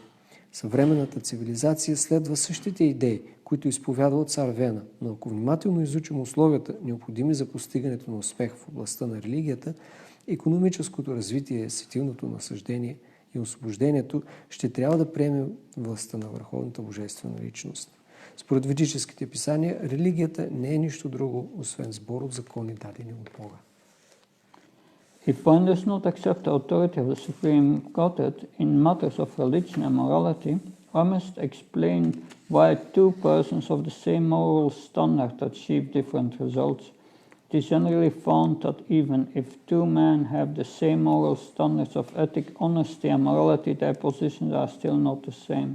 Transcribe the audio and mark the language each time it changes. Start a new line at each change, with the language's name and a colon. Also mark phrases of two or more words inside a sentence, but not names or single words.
Bulgarian: Съвременната цивилизация следва същите идеи, които изповядва цар Вена, но ако внимателно изучим условията, необходими за постигането на успех в областта на религията, икономическото развитие, сетивното насъждение и освобождението, ще трябва да приемем властта на Върховната Божествена личност. Според ведическите писания, религията не е нищо друго, освен сбор от закони, дадени от Бога.
English: If one does not accept the authority of the Supreme Godhead in matters of religion and morality, one must explain why two persons of the same moral standard achieve different results. It is generally found that even if two men have the same moral standards of ethic, honesty and morality, their positions are still not the same.